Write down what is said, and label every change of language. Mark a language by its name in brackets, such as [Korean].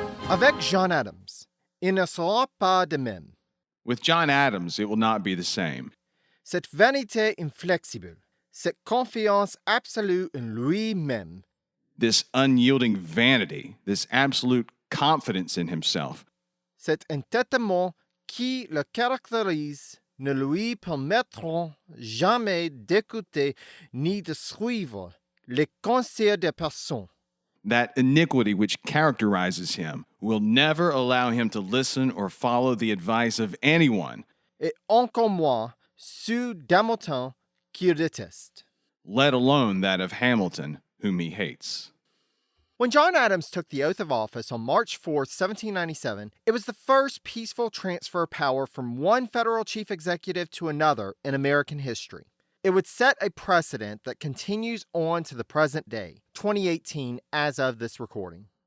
[French] Avec John Adams, il ne sera pas de même. [English] With John Adams, it will not be the same. [French] Cette vanité inflexible, cette confiance absolue in lui-même. [English] This unyielding vanity, this absolute confidence in himself. [French] Cet entêtement qui le caractérise ne lui permettront jamais d'écouter ni de suivre les conseils des personnes. [English] That iniquity which characterizes him will never allow him to listen or follow the advice of anyone. [French] Et encore moins ceux d'Hamilton qu'il déteste. [English] Let alone that of Hamilton, whom he hates. When John Adams took the oath of office on March 4, 1797, it was the first peaceful transfer of power from one federal chief executive to another in American history. It would set a precedent that continues on to the present day, 2018, as of this recording.